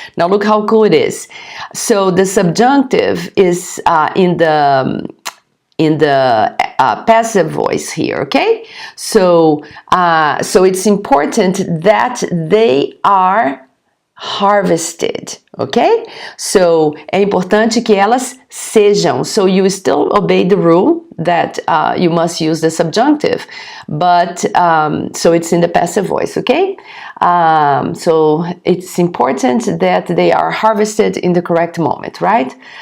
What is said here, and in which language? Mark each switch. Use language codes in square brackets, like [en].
[en] Now look how cool it is. So the subjunctive is in the passive voice here, okay? So it's important that they are harvested, ok? [pt] So, é importante que elas sejam. [en] So, you still obey the rule that you must use the subjunctive, but, so it's in the passive voice, ok? So, it's important that they are harvested in the correct moment, right?